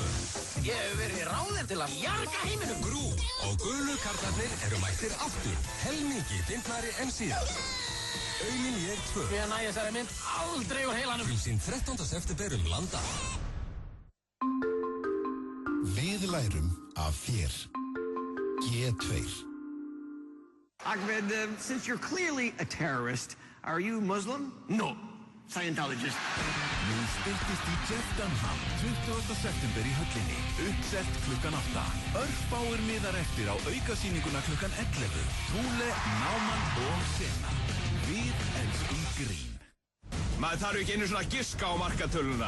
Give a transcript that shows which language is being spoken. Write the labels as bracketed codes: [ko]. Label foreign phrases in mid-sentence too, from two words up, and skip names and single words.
[is] Ég hef verið ráðinn til að bjarga heiminum. Grú og gulu karlarnir eru mættir aftur. Helmingi fyndnari en síðast. Aulinn ég 2. Ég næ þessari mynd aldrei úr heilanum. Frumsýnd 13. september landa. Við lærum af þér. G2. [en] Ahmed, since you're clearly a terrorist, are you Muslim? No. Scientologist. [is] Nú styrtist í Jeff Dunham 20. september í höllinni. Uppselt klukkan 8. Örfáir miðar eftir á aukasýninguna klukkan 11. Thule, Náman og Sena. Við elskum grín. Maður þarf ekki einu svona að giska á markatöluna.